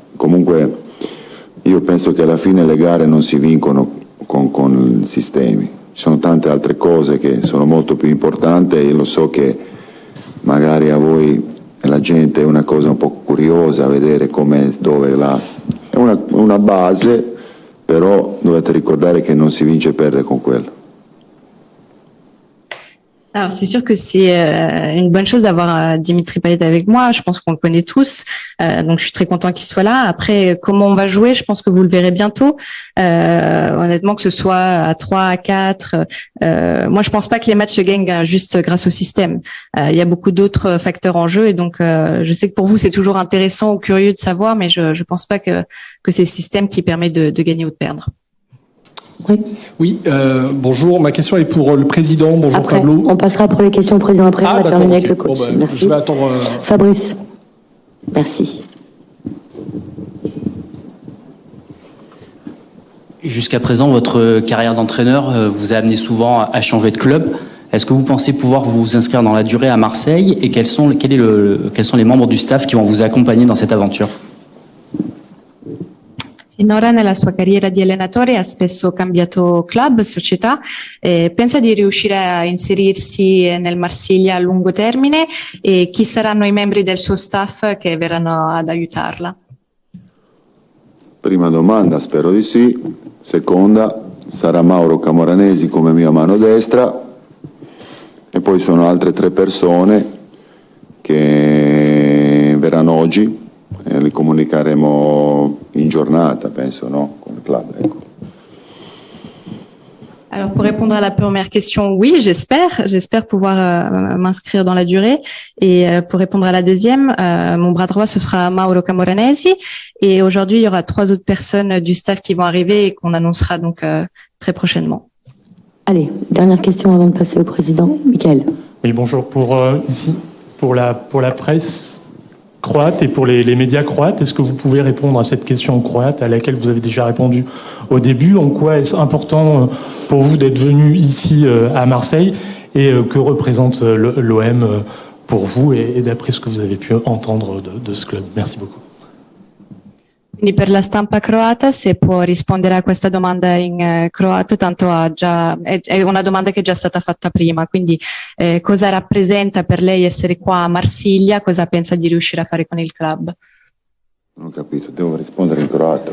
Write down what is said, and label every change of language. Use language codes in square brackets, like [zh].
[it] Comunque io penso che alla fine le gare non si vincono con i sistemi, ci sono tante altre cose che sono molto più importanti, e io lo so che magari a voi e la gente è una cosa un po' curiosa vedere come, dove, là. È una base, però dovete ricordare che non si vince e perde con quello. [fr] Alors c'est sûr que c'est une bonne chose d'avoir Dimitri Payet avec moi. Je pense qu'on le connaît tous, donc je suis très content qu'il soit là. Après, comment on va jouer, je pense que vous le verrez bientôt. Honnêtement, que ce soit à 3, à 4, moi je pense pas que les matchs se gagnent juste grâce au système. Il y a beaucoup d'autres facteurs en jeu, et donc je sais que pour vous c'est toujours intéressant ou curieux de savoir, mais je pense pas que c'est le système qui permet de gagner ou de perdre. Oui, bonjour. Ma question est pour le président. Bonjour après, Pablo. On passera pour les questions au président après. On va terminer avec le coach. Bon, Merci. Je vais attendre. Fabrice. Merci. Jusqu'à présent, votre carrière d'entraîneur vous a amené souvent à changer de club. Est-ce que vous pensez pouvoir vous inscrire dans la durée à Marseille, et quels sont les membres du staff qui vont vous accompagner dans cette aventure? [it] Finora nella sua carriera di allenatore ha spesso cambiato club, società, pensa di riuscire a inserirsi nel Marsiglia a lungo termine, e chi saranno i membri del suo staff che verranno ad aiutarla? Prima domanda, spero di sì. Seconda, sarà Mauro Camoranesi come mia mano destra, e poi sono altre 3 persone che verranno oggi. Li comunicheremo in giornata, penso, no? Con il club, ecco. [fr] Alors pour répondre à la première question, oui, j'espère pouvoir m'inscrire dans la durée. Et pour répondre à la deuxième, mon bras droit ce sera Mauro Camoranesi. Et aujourd'hui il y aura 3 autres personnes du staff qui vont arriver et qu'on annoncera donc très prochainement. Allez, dernière question avant de passer au président. Michael. Oui, bonjour. Pour la presse croate et pour les médias croates, est-ce que vous pouvez répondre à cette question croate à laquelle vous avez déjà répondu au début? En quoi est-ce important pour vous d'être venu ici à Marseille et que représente l'OM pour vous et d'après ce que vous avez pu entendre de ce club? Merci beaucoup. [it] Quindi per la stampa croata, se può rispondere a questa domanda in croato, tanto è una domanda che è già stata fatta prima, quindi cosa rappresenta per lei essere qua a Marsiglia, cosa pensa di riuscire a fare con il club? Non ho capito, devo rispondere in croato.